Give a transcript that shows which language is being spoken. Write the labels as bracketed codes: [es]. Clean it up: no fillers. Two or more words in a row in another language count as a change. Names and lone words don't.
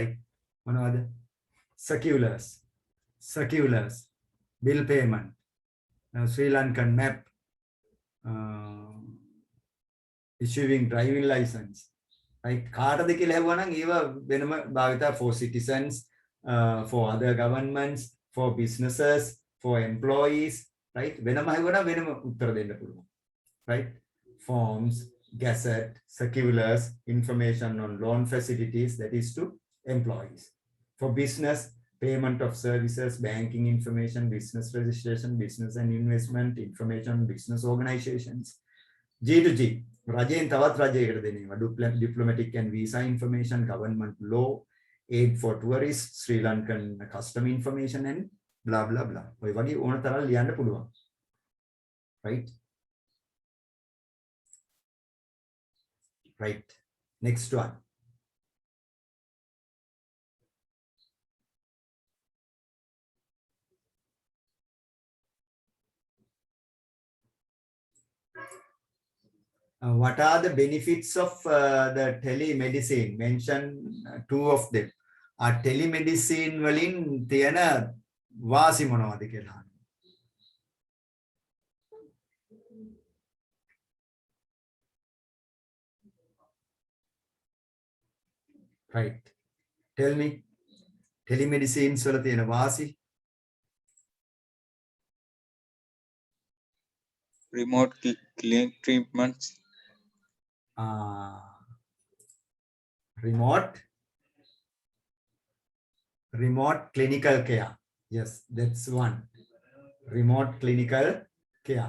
[en] Right? One other circulars. circulars, bill payment, Sri Lankan map, issuing driving license. Right? [si] කාටද කියලා හැවුවා නම් ඒවා වෙනම භාවිතා [en] for citizens, for other governments, for businesses, for employees, right? [si] වෙනම හැවුවා නම් වෙනම උත්තර දෙන්න පුළුවන්. [en] Right? Forms, gazette, circulars, information on loan facilities, that is to employees. For business, payment of services, banking information, business registration, business and investment information, business organizations. G to G, [si] රජයෙන් තවත් රජයකට දෙනවා. [en] Diplomatic and visa information, government law, aid for tourists, Sri Lankan custom information and blah blah blah. [si] ඔය වගේ ඕන තරම් ලියන්න පුළුවන්. [en] Right? Right. Next one. What are the benefits of the telemedicine? Mention two of them. Telemedicine [si] වලින් තියෙන වාසි මොනවද කියලා. [en] Right. Tell me. [si] Telemedicine වල තියෙන වාසි. [en] Remote clinic treatments. Remote clinical care. Yes, that's one. Remote clinical care.